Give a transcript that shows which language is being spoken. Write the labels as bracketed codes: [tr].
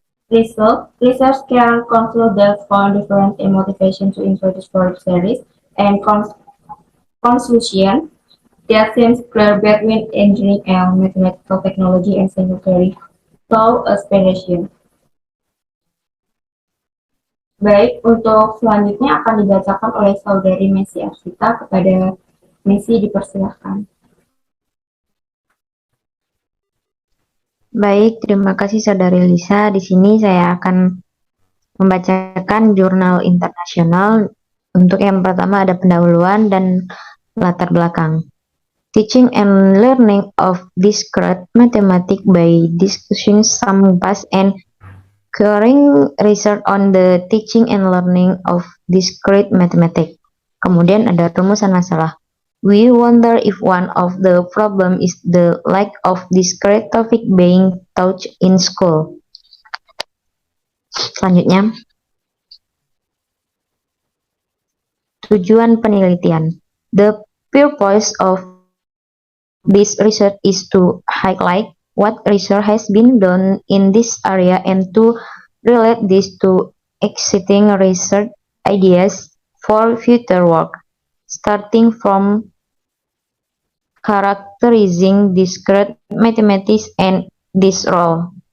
[en] Research can conclude that found difference in motivation to introduce Fourier series, and conclusion that seems clear between engineering and mathematical technology and signal theory through aspiration. [id] Baik, untuk selanjutnya akan dibacakan oleh saudari Messi Arsita. Kepada Messi dipersilakan. Baik, terima kasih saudari Lisa. Di sini saya akan membacakan jurnal internasional. Untuk yang pertama ada pendahuluan dan latar belakang. [en] Teaching and learning of discrete mathematics by discussing some past and current research on the teaching and learning of discrete mathematics. [id] Kemudian ada rumusan masalah. [en] We wonder if one of the problem is the lack of discrete topic being taught in school. [id] Selanjutnya, tujuan penelitian. [en] The purpose of this research is to highlight what research has been done in this area and to relate this to existing research ideas for future work, starting from characterizing discrete mathematics and this role.